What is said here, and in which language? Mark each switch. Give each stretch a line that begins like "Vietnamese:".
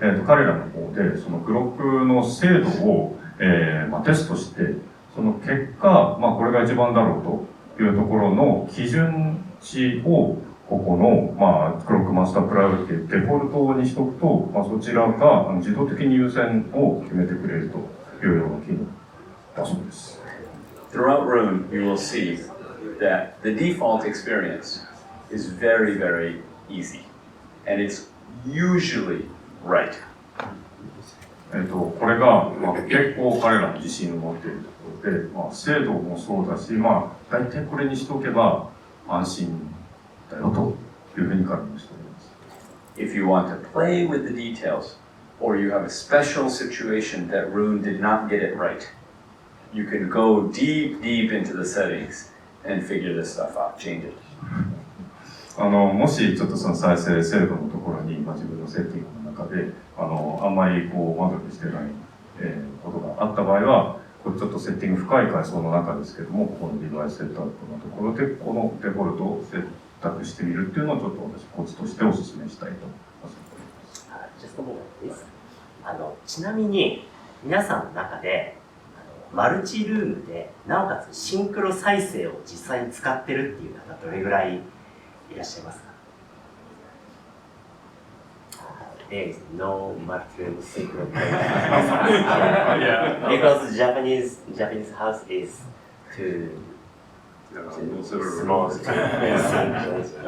Japanese: 彼らの方でそのクロックの精度を、テストして、その結果、これが一番だろうというところの基準値をここの、クロックマスタープライオリティデフォルトにしておくと、そちらが自動的に優先を決めてくれるというような機能だそうです。
English: Throughout Roon, you will see that the default experience is very, very easy, and it's usually right.
Japanese: これが、結構彼らの自信を持っているところで、精度もそうだし、大体これにしておけば安心だよというふうに確認しております。
English: If you want to play with the details, or you have a special situation that Roon did not get it right, you can go deep into the settings and figure this stuff out, change it.
Japanese: もしちょっとその再生精度のところに、自分のセッティングの中であんまり満足してない、ことがあった場合はこれちょっとセッティング深い階層の中ですけども、ここのデバイスセットアップのところで、このデフォルトを選択してみるっていうのをちょっと私、コツとしてお勧めしたいと思います。
English: Just a moment, please.
Japanese: ちなみに、皆さんの中で、マルチルームで、なおかつシンクロ再生を実際に使ってるっていう方、どれぐらいいらっしゃいますか？
English: There is no multi-room synchro because Japanese house is too small to sync.